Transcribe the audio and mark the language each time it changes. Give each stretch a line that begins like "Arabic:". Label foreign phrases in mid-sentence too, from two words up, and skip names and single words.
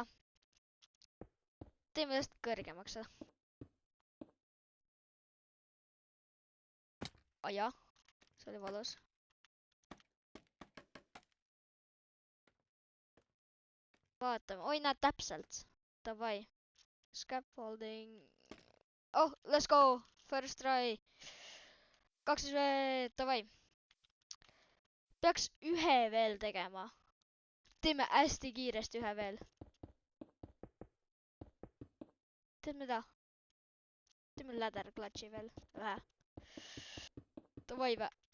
Estonian: Teeme lihtsalt kõrgemaks seda. Jah, see oli valus. Vaatame, oi näed täpselt. Davai.
English: Scaffolding. Oh, let's go. First try.
Estonian: 2 davai. Peaks ühe veel tegema. Teeme hästi kiiresti ühe veel. Tead mida? Teeme
English: ladder clutchi
Estonian: veel. Vähe. Davai vä.